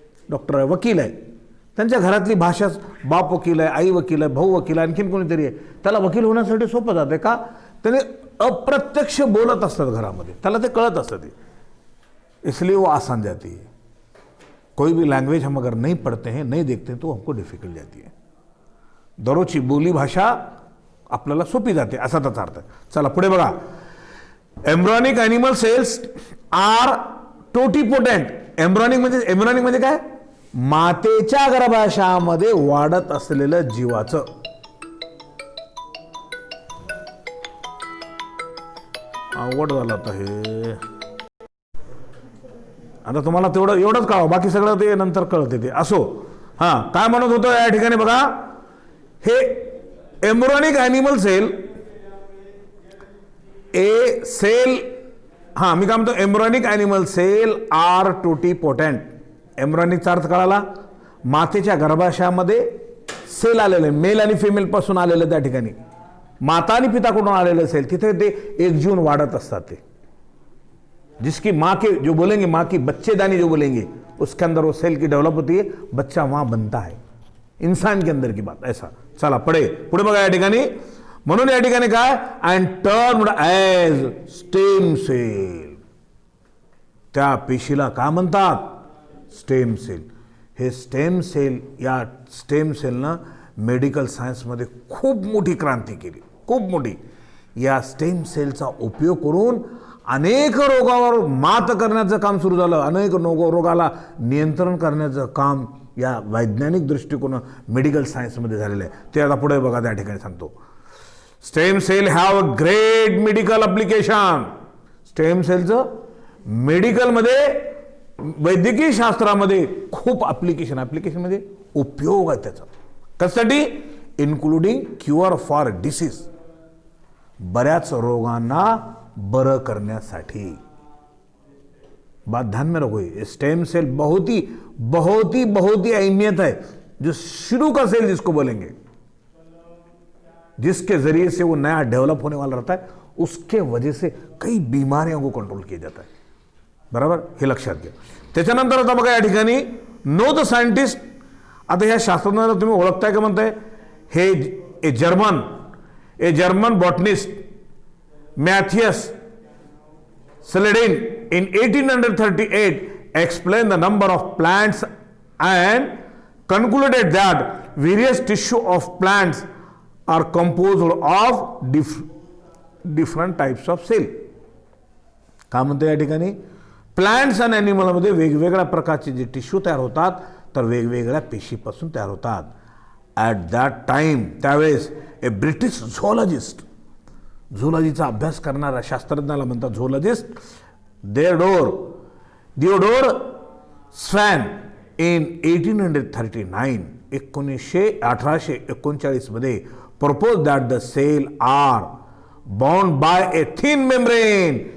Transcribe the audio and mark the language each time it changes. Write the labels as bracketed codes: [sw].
[mr] Doctor आहे, वकील आहे, त्यांच्या घरातली भाषा, बाप वकील आहे, आई वकील आहे, भाऊ वकील आहे, आणखीन कोणीतरी आहे, त्याला वकील होण्यासाठी सोपं जाते का? त्याने अप्रत्यक्ष बोलत असतात घरामध्ये, त्याला ते कळत असतं, ते [hi] इसलिए वो आसान जाती है। कोई भी लैंग्वेज हम अगर नहीं पढ़ते हैं, नहीं देखते हैं, तो हमको डिफिकल्ट जाती है। [mr] दररोजची बोली भाषा आपल्याला सोपी जाते, असा त्याचा अर्थ आहे। चला पुढे बघा, [en] Embryonic animal cells are totipotent. [mr] Embryonic म्हणजे काय? मातेच्या गर्भाशयामध्ये वाढत असलेलं जीवाचं। अवघड झालं आता हे, आता तुम्हाला तेवढं एवढंच कळावं, बाकी सगळं ते नंतर कळते ते, असो। हां, काय म्हणत होतो या ठिकाणी बघा, हे एम्ब्रॉनिक ॲनिमल सेल, ए सेल, हां मी काय म्हणतो, [en] Embryonic animal cell are totipotent. [mr] एम्ब्रॉनिकचा अर्थ कळाला, मातेच्या गर्भाशयामध्ये सेल आलेले, मेल आणि फिमेल पासून आलेले, त्या ठिकाणी माता आणि पिताकडून आलेले सेल, तिथे ते एकजून वाढत असतात। [hi] ते जिसकी माँ के जो बोलेंगे, माँ की बच्चेदानी जो बोलेंगे, उसके अंदर वो सेल की डेवलप होती है, बच्चा वहां बनता है, इंसान के अंदर की बात ऐसा। [mr] चला पुढे बघा या ठिकाणी, म्हणून या ठिकाणी काय [en] And termed as stem cell. [mr] त्या पेशीला काय म्हणतात स्टेम सेल. हे स्टेम सेल, या स्टेम सेलनं मेडिकल सायन्समध्ये खूप मोठी क्रांती केली, खूप मोठी. या स्टेम सेलचा उपयोग करून अनेक रोगावर मात करण्याचं काम सुरू झालं. अनेक रोगाला नियंत्रण करण्याचं काम या वैज्ञानिक दृष्टिकोन मेडिकल सायन्समध्ये झालेलं आहे. ते आता पुढे बघा, त्या ठिकाणी सांगतो. [en] Stem cell have a great medical application. [mr] Stem सेलचं मेडिकलमध्ये, वैद्यकीय शास्त्रामध्ये खूप ॲप्लिकेशन म्हणजे उपयोग आहे त्याचा. कशासाठी? [en] including cure for disease, [mr] बऱ्याच रोगांना बरं करण्यासाठी. [hi] बात ध्यान में रखो, स्टेम सेल बहुत ही अहमियत है. जो शुरू का सेल जिसको बोलेंगे, जिसके जरिए से वो नया डेवलप होने वाला रहता है, उसके वजह से कई बीमारियों को कंट्रोल किया जाता है. [mr] बराबर, हे लक्षात घ्या. त्याच्यानंतर आता बघा या ठिकाणी [en] Know the scientist. [mr] आता ह्या शास्त्रज्ञाला तुम्ही ओळखताय का म्हणताय? [en] हे German botanist Matthias Saladin in 1838 explained the number of plants and concluded that various tissue of plants are composed of different types of cell. [mr] काय म्हणतो या ठिकाणी? प्लांट्स आणि ॲनिमलमध्ये वेगवेगळ्या प्रकारचे जे टिश्यू तयार होतात, तर वेगवेगळ्या पेशीपासून तयार होतात. [en] at that time, त्यावेळेस a British zoologist, [mr] झोलॉजीचा अभ्यास करणारा शास्त्रज्ञाला म्हणतात झोलॉजिस्ट, [en] Theodore Schwann in 1839, 1839 मध्ये propose that the cell are bound by a thin membrane.